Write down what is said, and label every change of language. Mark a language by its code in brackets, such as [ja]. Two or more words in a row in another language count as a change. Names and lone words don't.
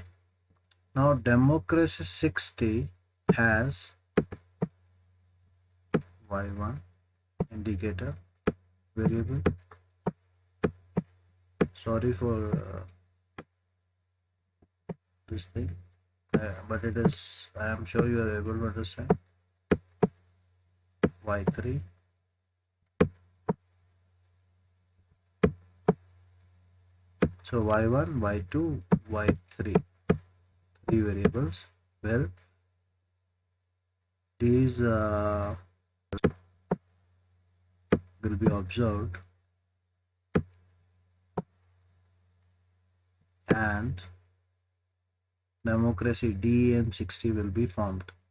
[en] Now democracy 60 has y1 indicator variable. Sorry for this thing, but it is, I am sure you are able to understand. Y3, so y1, y2, y3, three variables. Well, these will be observed, and democracy DEM 60 will be formed.